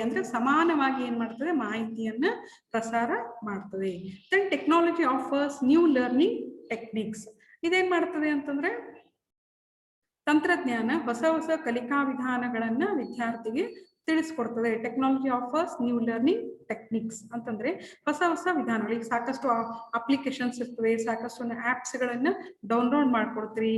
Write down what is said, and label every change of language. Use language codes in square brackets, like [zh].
[kn] ಅಂದ್ರೆ ಸಮಾನವಾಗಿ ಏನ್ ಮಾಡ್ತದೆ, ಮಾಹಿತಿಯನ್ನ ಪ್ರಸಾರ ಮಾಡ್ತದೆ. [en] Then technology offers new learning techniques. [kn] ಇದೇನ್ ಮಾಡ್ತದೆ ಅಂತಂದ್ರೆ ತಂತ್ರಜ್ಞಾನ ಹೊಸ ಕಲಿಕಾ ವಿಧಾನಗಳನ್ನ ವಿದ್ಯಾರ್ಥಿಗೆ ತಿಳಿಸ್ಕೊಡ್ತದೆ. [en] technology offers new learning techniques [kn] ಅಂತಂದ್ರೆ ಹೊಸ ವಿಧಾನಗಳು. ಈಗ ಸಾಕಷ್ಟು ಅಪ್ಲಿಕೇಶನ್ಸ್ ಇರ್ತವೆ, ಸಾಕಷ್ಟು ಆಪ್ಸ್ ಗಳನ್ನ ಡೌನ್ಲೋಡ್ ಮಾಡ್ಕೊಡ್ತೀವಿ.